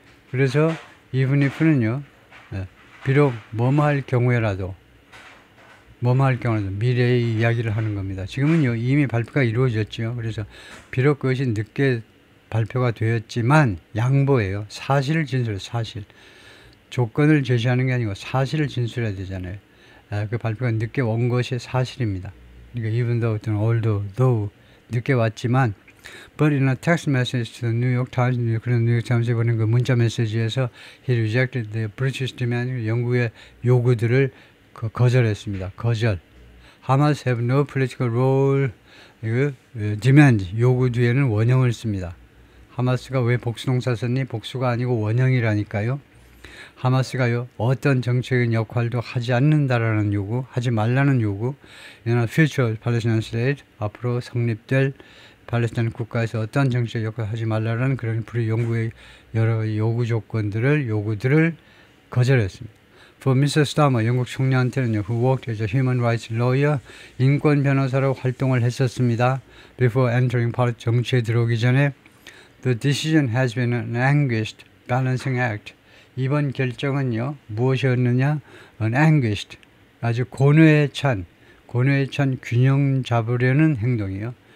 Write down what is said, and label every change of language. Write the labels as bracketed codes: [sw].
[ko] 그래서 even if는요, 비록 뭐뭐 할 경우에라도 미래의 이야기를 하는 겁니다. 지금은요, 이미 발표가 이루어졌죠. 그래서 비록 그것이 늦게 발표가 되었지만 양보예요. 사실을 진술, 사실. 조건을 제시하는 게 아니고 사실을 진술해야 되잖아요. 그 발표가 늦게 온 것이 사실입니다. 그러니까 [en] even though 또는 although [ko] 늦게 왔지만, [en] but in a text message to the New York Times, [ko] 그런 뉴욕 타임스에 보낸 그 문자 메시지에서 [en] he rejected the British demand, [ko] 영국의 요구들을 거절했습니다. 거절. [en] Hamas have no political role, demand, [ko] 요구 뒤에는 원형을 씁니다. 하마스가 왜 복수동사 썼니? 복수가 아니고 원형이라니까요. 하마스가요, 어떤 정치적인 역할도 하지 않는다라는 요구, 하지 말라는 요구, [en] future Palestinian state, [ko] 앞으로 성립될 팔레스타인 국가에서 어떤 정치적 역할을 하지 말라는 그런 영국의 여러 요구들을 거절했습니다. [en] For Mr. Starmer, [ko] 영국 총리한테는요, [en] who worked as a human rights lawyer, [ko] 인권 변호사로 활동을 했었습니다. [en] Before entering politics, [ko] 정치에 들어오기 전에 [en] the decision has been an anguished balancing act. [ko] 이번 결정은요, 무엇이었느냐? [en] An anguished, [ko] 아주 고뇌에 찬 균형 잡으려는 행동이요.